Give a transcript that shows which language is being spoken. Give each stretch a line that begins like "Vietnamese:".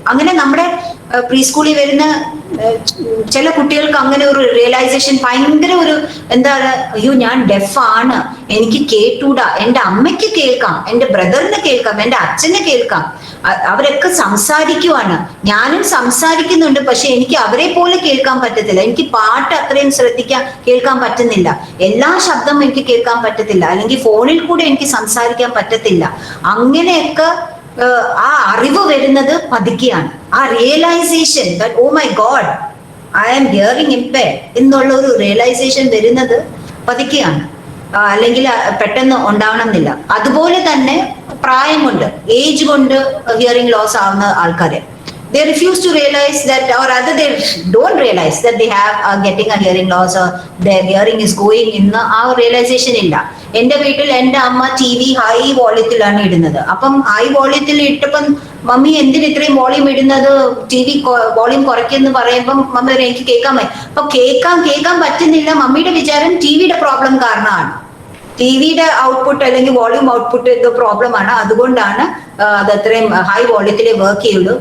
Malayalam: അങ്ങനെ നമ്മുടെ പ്രീ സ്കൂളിൽ വരുന്ന ചില കുട്ടികൾക്ക് അങ്ങനെ ഒരു റിയലൈസേഷൻ, ഭയങ്കര ഒരു എന്താണ്, അയ്യോ ഞാൻ ഡെഫ് ആണ്, എനിക്ക് കേട്ടൂടാ, എന്റെ അമ്മയ്ക്ക് കേൾക്കാം, എന്റെ ബ്രദറിന് കേൾക്കാം, എന്റെ അച്ഛന് കേൾക്കാം, അവരൊക്കെ സംസാരിക്കുവാണ്, ഞാനും സംസാരിക്കുന്നുണ്ട്, പക്ഷെ എനിക്ക് അവരെ പോലെ കേൾക്കാൻ പറ്റത്തില്ല, എനിക്ക് പാട്ട് അത്രയും കേൾക്കാൻ പറ്റുന്നില്ല, എല്ലാ ശബ്ദവും എനിക്ക് കേൾക്കാൻ പറ്റത്തില്ല, അല്ലെങ്കിൽ ഫോണിൽ കൂടെ എനിക്ക് സംസാരിക്കാൻ പറ്റത്തില്ല. അങ്ങനെയൊക്കെ ആ അറിവ് വരുന്നത് പതുക്കെയാണ്. ആ realisation
English: that oh my God I am hearing impaired
Malayalam: എന്നുള്ള ഒരു റിയലൈസേഷൻ വരുന്നത് പതുക്കെയാണ്, അല്ലെങ്കിൽ പെട്ടെന്ന് ഉണ്ടാവണമെന്നില്ല. അതുപോലെ തന്നെ പ്രായം കൊണ്ട്, ഏജ് കൊണ്ട് ഹിയറിംഗ് ലോസ് ആവുന്ന ആൾക്കാര്
English: they refuse to realize that, or rather they don't realize that they have getting a hearing loss or their hearing is going in
Malayalam: ആ realization ഇല്ല. എന്റെ വീട്ടിൽ എന്റെ അമ്മ TV ഹൈ വോളിയത്തിലാണ് ഇടുന്നത്. അപ്പം ഹൈ വോളിയത്തിൽ ഇട്ടപ്പം മമ്മി എന്തിന് ഇത്രയും വോളിയം ഇടുന്നത്, TV വോളിയം കുറയ്ക്കെന്ന് പറയുമ്പം മമ്മി എനിക്ക് കേൾക്കാൻ പറ്റും. അപ്പൊ കേൾക്കാൻ പറ്റുന്നില്ല. മമ്മിയുടെ വിചാരം ടിവിയുടെ പ്രോബ്ലം കാരണമാണ്, ടിവിയുടെ ഔട്ട്പുട്ട് അല്ലെങ്കിൽ വോളിയം ഔട്ട്പുട്ട് എന്തോ പ്രോബ്ലം ആണ്, അതുകൊണ്ടാണ് അത് അത്രയും ഹൈ വോളിയത്തിലേ വർക്ക് ചെയ്യുള്ളൂ.